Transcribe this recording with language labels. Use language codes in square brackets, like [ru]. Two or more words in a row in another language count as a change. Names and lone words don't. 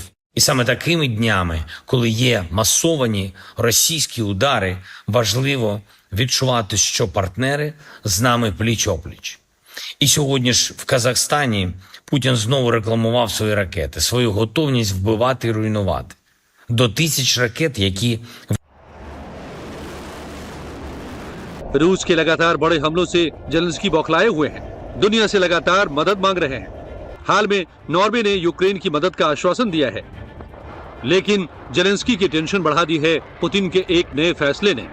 [uk] І саме такими днями, коли є масовані російські удари, важливо відчувати, що партнери з нами пліч-опліч. І сьогодні ж в Казахстані Путін знову рекламував свої ракети, свою готовність вбивати і руйнувати. До 1000 ракет, які [hi] रूस के लगातार बड़े हमलों से जेलेंस्की बौखलाए हुए हैं। दुनिया से लगातार मदद मांग रहे हैं। हाल में नॉर्वे ने यूक्रेन की मदद का आश्वासन दिया है, लेकिन जेलेंस्की की टेंशन बढ़ा दी है पुतिन के एक नए फैसले ने।